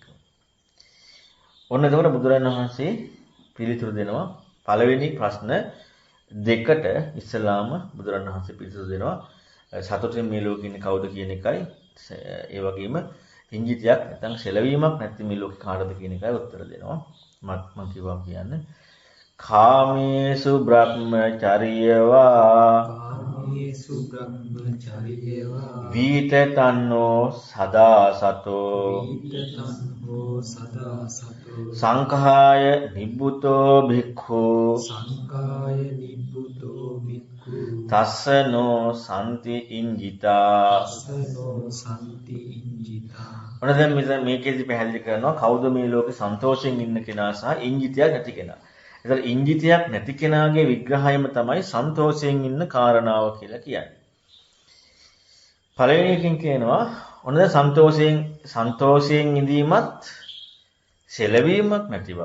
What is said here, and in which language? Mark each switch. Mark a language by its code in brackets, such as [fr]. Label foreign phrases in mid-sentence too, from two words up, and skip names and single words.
[si] ඔන්න එතකොට බුදුරජාණන් වහන්සේ පිළිතුරු දෙනවා පළවෙනි ප්‍රශ්න දෙකට ඉස්සලාම බුදුරජාණන් වහන්සේ පිළිතුරු දෙනවා සතුටින් මේ ලෝකෙ ඉන්නේ කවුද කියන එකයි ඒ වගේම ඉංජිතයක් නැත්නම් සෙලවීමක් නැත්නම් මේ ලෝකේ කාටද කියන එකයි උත්තර දෙනවා. මම කිව්වා කියන්නේ [pi] කාමේසු බ්‍රහ්මචර්යවා වීතතන්නෝ සදා සතෝ සංඛාය නිබ්බුතෝ භික්ඛු තස්සනෝ සම්ති ඉංජිතා. [si] ඔන්න දැන් මේකේදී පැහැදිලි කරනවා කවුද මේ ලෝකේ සන්තෝෂයෙන් ඉන්න කෙනා සහ ඉංජිතයක් නැති කෙනා. ඒතර ඉංජිතයක් නැති කෙනාගේ විග්‍රහයම තමයි සන්තෝෂයෙන් ඉන්න කාරණාව කියලා කියන්නේ. පළවෙනි එකකින් කියනවා ඔන්න දැන් සන්තෝෂයෙන් ඉඳීමත් සෙලවීමක් නැති බව.